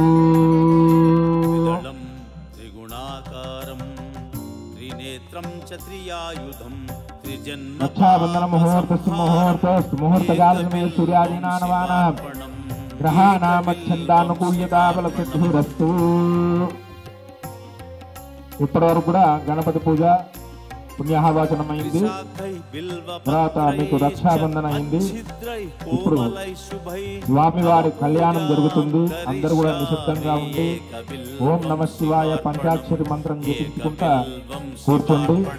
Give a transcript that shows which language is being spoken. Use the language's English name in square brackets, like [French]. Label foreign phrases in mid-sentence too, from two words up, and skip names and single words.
[Sanskrit] त्रिगुणाकारं त्रिनेत्रं च त्रियायुधं त्रिजन्म रक्षाबन्धन मुहूर्तस्य मुहूर्तोऽस्तु मुहूर्तकालसमये सूर्यादीनां ग्रहाणामच्छन्दानुकूल्यता बलसिद्धिरस्तु। [Telugu] ఇప్పటివరకు కూడా గణపతి పూజ పుణ్యాహవాచనం అయింది. తర్వాత మీకు రక్షాబంధన అయింది. ఇప్పుడు స్వామివారి కళ్యాణం జరుగుతుంది. అందరూ కూడా నిశ్శబ్దంగా ఉండి [Sanskrit] ఓం నమ శివాయ [Telugu] పంచాక్షరి మంత్రం జపించుకుంటా కూర్చోండి.